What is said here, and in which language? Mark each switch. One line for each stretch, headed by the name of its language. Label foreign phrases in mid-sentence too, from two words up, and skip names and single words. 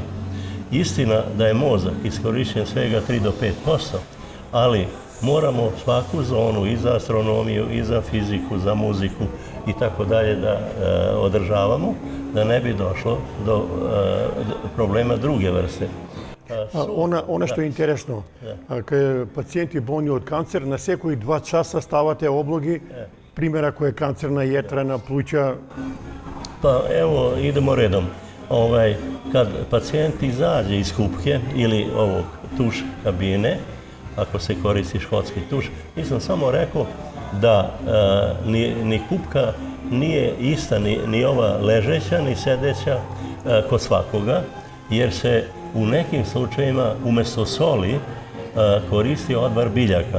Serbian: Istina da je mozak iskorišćen svega 3 do 5%, ali moramo svaku zonu i za astronomiju, i za fiziku, za muziku i tako dalje da održavamo, da ne bi došlo do problema druge vrste.
Macedonian: Она што е интересно, кај пациенти болни од канцер, на секои 2 часа ставате облоги, примера кој е канцер на јетра, на плуќа.
Serbian: Pa evo, idemo redom. Kad pacijent izađe iz kupke ili ovog tuš kabine, ako se koristi škotski tuš, nisam samo rekao da ni kupka nije ista, ni ova ležeća, ni sedeća kod svakoga, jer se u nekim slučajima umjesto soli koristi odvar biljaka.